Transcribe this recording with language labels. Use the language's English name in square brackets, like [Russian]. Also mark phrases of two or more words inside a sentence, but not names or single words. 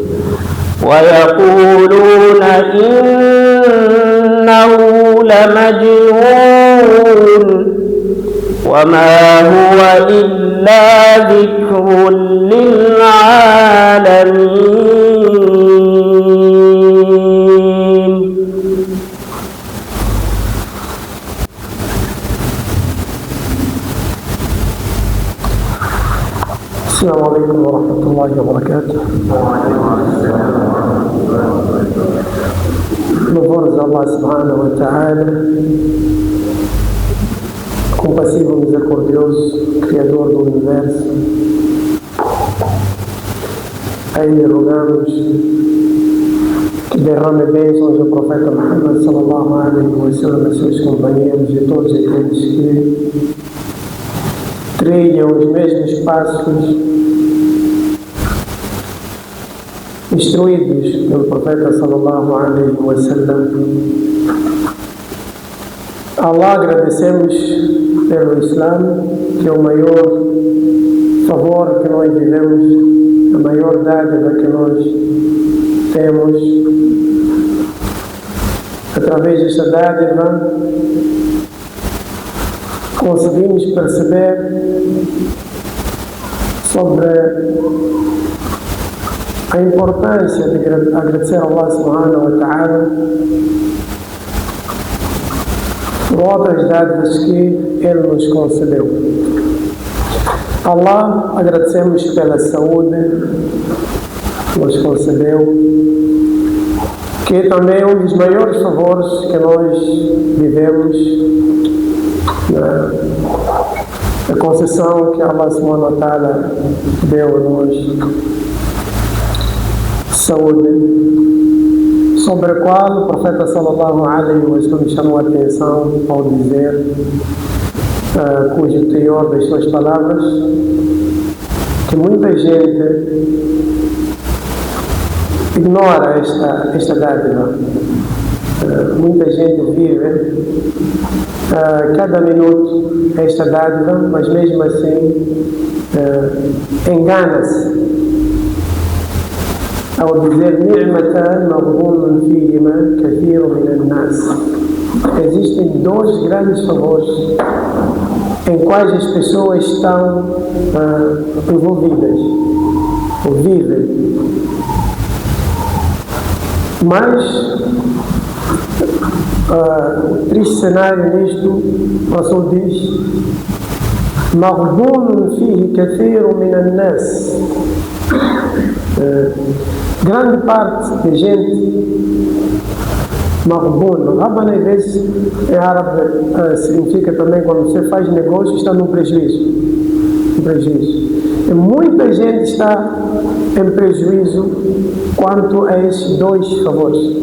[Arabic] ويقولون إنه لمجنون وما هو إلا ذكر للعالمين. السلام عليكم ورحمة الله وبركاته. [Portuguese] Louvores a Allah [Arabic] سبحانه وتعالى, [Portuguese] compassivo, misericordioso, Criador do Universo. A Ele rogamos que derrame bênçãos ao profeta Muhammad [Arabic] صلى الله عليه وسلم, [Portuguese] a seus companheiros e todos aqueles que trilham os mesmos passos instruídos pelo profeta [Arabic] صلى الله عليه وسلم. [Portuguese] Allah, agradecemos pelo Islã, que é o maior favor que nós vivemos, a maior dádiva que nós temos. Através desta dádiva conseguimos perceber sobre a importância de agradecer a Allah [Arabic] سبحانه وتعالى [Portuguese] por outras dádivas que Ele nos concedeu. Allah, agradecemos pela saúde que nos concedeu, que é também um dos maiores favores que nós vivemos, a concessão que Allah [Arabic] سبحانه وتعالى [Portuguese] deu a nós. Saúde. Só sobre a qual o profeta [Arabic] صلى الله عليه وسلم [Portuguese] chamou a atenção ao dizer, cujo teor das suas palavras, que muita gente ignora esta dádiva. Muita gente vive cada minuto esta dádiva, mas mesmo assim engana-se ao dizer [Arabic] نعمتان مغبون فيهما كثير من الناس. [Portuguese] Existem dois grandes favores em quais as pessoas estão envolvidas, ou vivem. Mas o triste cenário nisto, o Rasul diz: [Arabic] مغبون فيه كثير من الناس. [Portuguese] Grande parte de gente maghbun. Rabban, às vezes, em árabe significa também quando você faz negócio, está no prejuízo. E muita gente está em prejuízo quanto a esses dois favores.